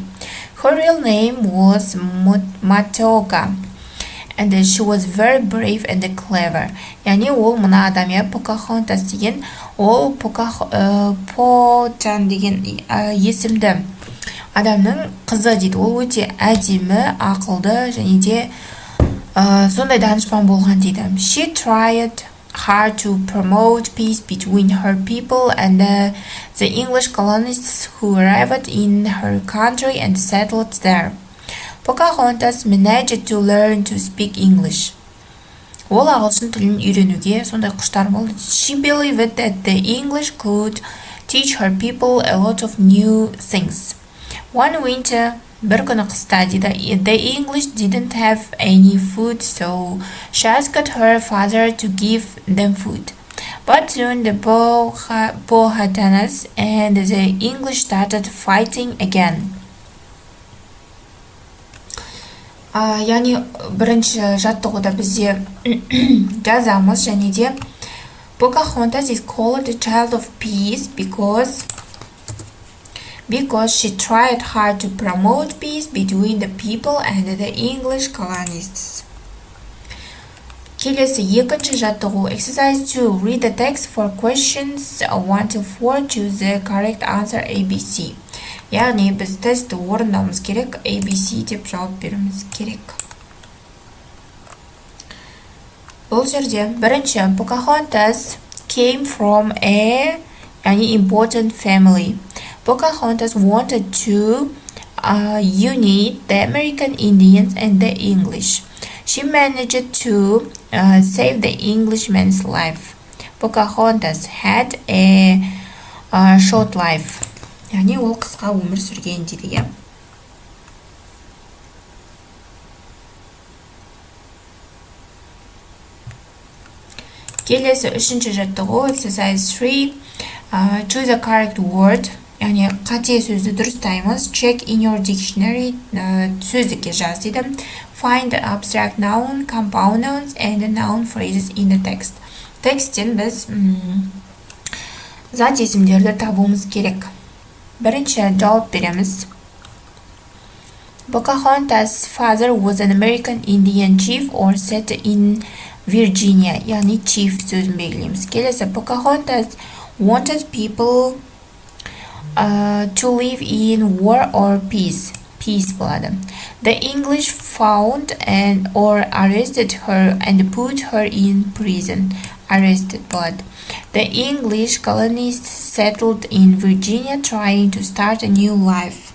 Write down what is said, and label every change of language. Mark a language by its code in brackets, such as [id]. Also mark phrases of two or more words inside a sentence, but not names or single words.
[en] Her real name was Matoga. And she was very brave and clever. [kk] Яғни ол мына адам Pocahontas деген ол Powhatan деген есімді адамның қызы дейді. Ол өте әдемі, ақылды және де сондай данышпан болған дейді. [en] She tried hard to promote peace between her people and the English colonists who arrived in her country and settled there. Pocahontas managed to learn to speak English. [kk] Ол ағылшын тілін үйренуге сондай құштар болды. [en] She believed that the English could teach her people a lot of new things. One winter, [kk] бір күні қыста дейді, [en] the English didn't have any food, so she asked her father to give them food. But soon the Powhatans and the English started fighting again. [kk] яғни бірінші жаттығуда бізде жазамыз және де [en] Pocahontas is called the child of peace because she tried hard to promote peace between the people and the English colonists. [kk] Келесі екінші жаттығу exercise 2. [en] Read the text for questions 1 to 4. Choose the correct answer ABC. [kk] Яғни біз тестті орындауымыз керек, ABC деп жауап беруіміз керек. Бұл жерде бірінші [en] Pocahontas came from a important family. Pocahontas wanted to unite the American Indians and the English. She managed to save the Englishman's life. Pocahontas had a short life. [kk] яғни ол қысқа өмір сүрген дейді. Келесі үшінші жаттығу exercise 3. [en] Choose a correct word. [kk] яғни қате сөзді дұрыстаймыз. [en] Check in your dictionary. [kk] Сөздікке жаз дейді. [en] Find abstract noun, compound nouns and noun phrases in the text. [kk] Тексттен біз зат есімдерді табуымыз керек. Бірінші жауап береміз. [en] Pocahontas' father was an American Indian chief or set in Virginia. [kk] яғни chief сөзін белгілейміз. Келесі [en] Pocahontas wanted people to live in war or peace. [kk] Peace болады. [en] The English found or arrested her and put her in prison. [kk] Arrested болады. [en] The English colonists settled in Virginia trying to start a new life.